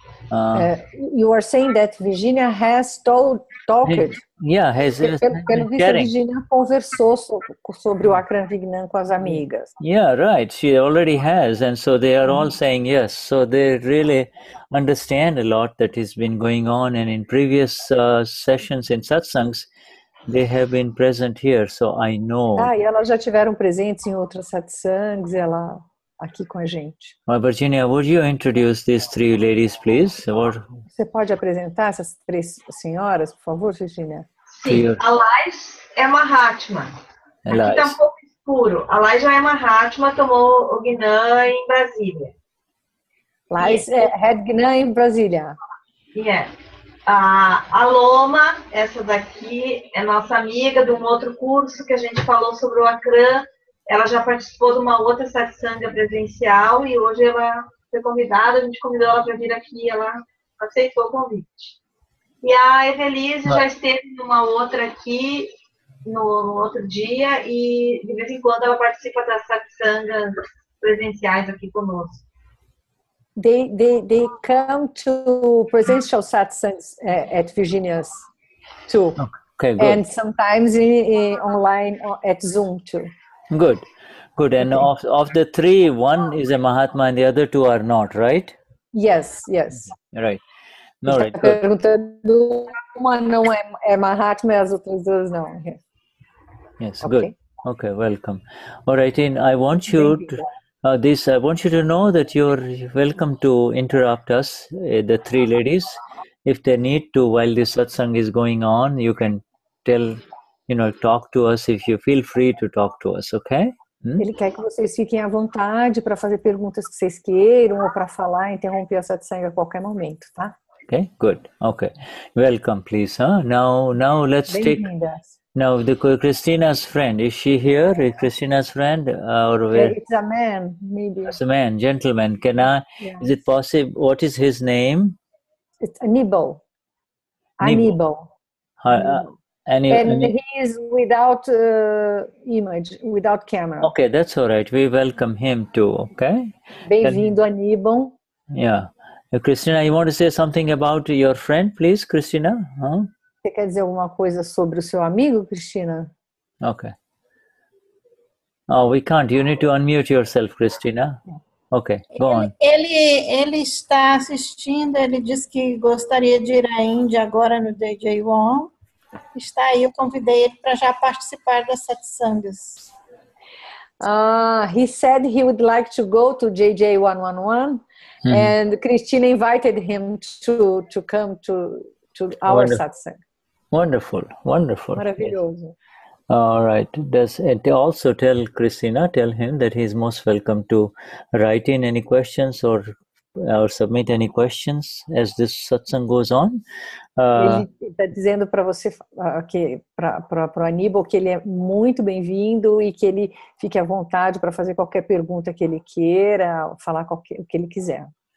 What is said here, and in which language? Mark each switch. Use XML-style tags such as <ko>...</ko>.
<en>You are saying that Virginia has talked. Yeah,</en> <pt>pelo visto, a Virginia conversou sobre o Akram Vignan com as amigas.</pt> <en>Yeah, right. She already has, and so they are all saying yes. So they really understand a lot that has been going on, and in previous sessions in satsangs, they have been present here. So I know.</en> <pt>E elas já tiveram presentes em outras satsangs, ela aqui com a gente.</pt> <en>Virginia, would you introduce these three ladies, please?</en> <pt>Você pode apresentar essas três senhoras, por favor, Virginia? Sim, a Lais é Mahatma. Aqui está um pouco escuro. A Lais já é Mahatma, tomou o Gnani em Brasília. Lais é Head Gnani em Brasília.</pt> <en>Yeah.</en> <pt>A Loma, essa daqui, é nossa amiga de um outro curso que a gente falou sobre o Akram. Ela já participou de uma outra satsanga presencial e hoje ela foi convidada, a gente convidou ela para vir aqui, ela aceitou o convite. E a Evelise já esteve numa outra aqui, no outro dia, e de vez em quando ela participa das satsangas presenciais aqui conosco.</pt> <en>They come to presential satsangs at Virginia's too. Okay, good. And sometimes online at Zoom too. Good. And of the three, one is a Mahatma and the other two are not, right? Yes. Right. No, right.</en> <pt>Perguntando, uma não é Mahatma e as outras duas não.</pt> <en>Yes, okay. Good. Okay, welcome. All right, I want you to I want you to know that you're welcome to interrupt us, the three ladies. If they need to, while this satsang is going on, you can talk to us if you feel free to talk to us, okay? Ele quer que vocês fiquem à vontade para fazer perguntas que vocês queiram ou para falar, interromper a satsang a qualquer momento, tá? Okay, good. Okay. Welcome, please. Now let's take... Now, Christina's friend, is she here? Is Christina's friend? Or where? It's a man, maybe. It's a man, gentleman. Is it possible? What is his name? It's Anibal. Anibal. And he is without image, without camera. Okay, that's all right. We welcome him too, okay?</en> <pt>Bem-vindo, Aníbal.</pt> <en>Yeah. Christina, you want to say something about your friend, please, Christina?</en> <pt>Você quer dizer alguma coisa sobre o seu amigo, Cristina?</pt> <en>Okay. Oh, we can't. You need to unmute yourself, Christina. Okay, go on.</en> <pt>Ele está assistindo, ele disse que gostaria de ir à Índia agora no JJ1. Está aí, eu convidei ele para já participar das satsangas.</pt> <en>He said he would like to go to JJ111, and Christina invited him to come to our satsang. Wonderful, wonderful.</en> <pt>Maravilhoso.</pt> <en>All right. Also tell him that he's most welcome to write in any questions or submit any questions as this satsang goes on.</en> <pt>Ele está dizendo para você, para o Aníbal, que ele é muito bem-vindo e que ele fique à vontade para fazer qualquer pergunta que ele queira, falar o que ele quiser.</pt>